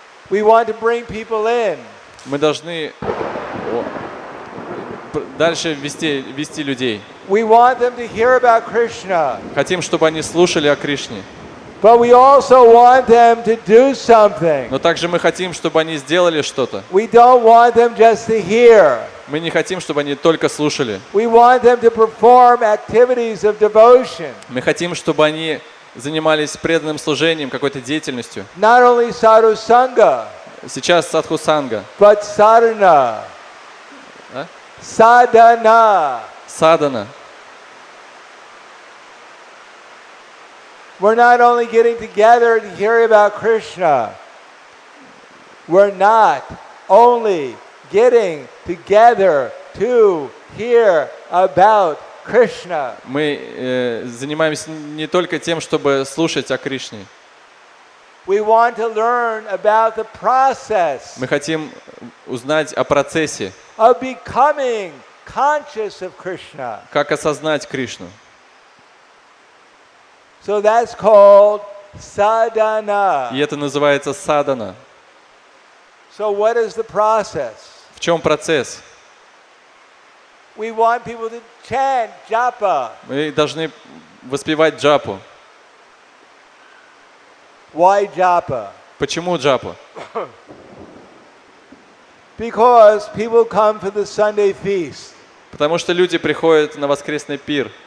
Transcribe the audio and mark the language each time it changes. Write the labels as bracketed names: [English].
[English] We want to bring people in. [Russian] Мы должны дальше вести людей. [English] We want them to hear about Krishna. [Russian] Хотим, чтобы они слушали о Кришне. [English] But we also want them to do something. [Russian] Но также мы хотим, чтобы они сделали что-то. [English] We don't want them just to hear. [Russian] Мы не хотим, чтобы они только слушали. [English] We want them to perform activities of devotion. [Russian] Мы хотим, чтобы они занимались преданным служением, какой-то деятельностью. [English] Not only sadhu sangha, [Russian] Сейчас садхусанга. [English] but sadhana. А? Sadhana. [Russian] Садана. [English] We're not only getting together to hear about Krishna. We're not only getting together to hear about Krishna. [Russian] Мы занимаемся не только тем, чтобы слушать о Кришне. [English] We want to learn about the process [Russian] Мы хотим узнать о процессе, [English] of becoming conscious of Krishna. [Russian] как осознать Кришну. [English] So that's called sadhana. [Russian] И это называется садхана. [English] So what is the process? [Russian] В чем процесс? [English] We want people to chant japa. [Russian] Мы должны воспевать джапу. [English] Why japa? [Russian] Почему джапу? [English] Because people come for the Sunday feast. [Russian] Потому что люди приходят на воскресный пир.